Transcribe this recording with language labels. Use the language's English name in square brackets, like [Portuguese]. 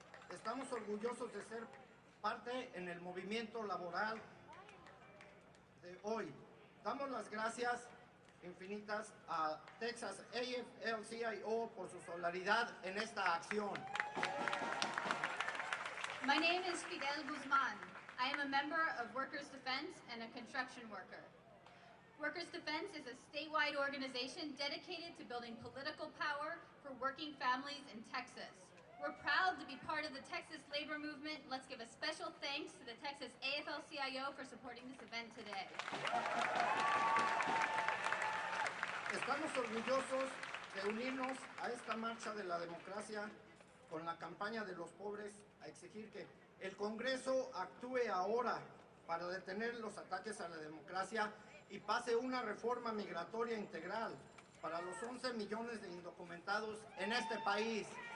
[Spanish] Estamos orgullosos de ser parte en el movimiento laboral de hoy. Damos las gracias infinitas a Texas AFL-CIO por su solidaridad en esta acción. [English] My name is Fidel Guzman. I am a member of Workers' Defense and a construction worker. Workers' Defense is a statewide organization dedicated to building political power for working families in Texas. We're proud to be part of the Texas labor movement. Let's give a special thanks to the Texas AFL-CIO for supporting this event today. [Spanish] Estamos orgullosos de unirnos a esta marcha de la democracia con la campaña de los pobres a exigir que el Congreso actúe ahora para detener los ataques a la democracia y pase una reforma migratoria integral para los 11 millones de indocumentados en este país.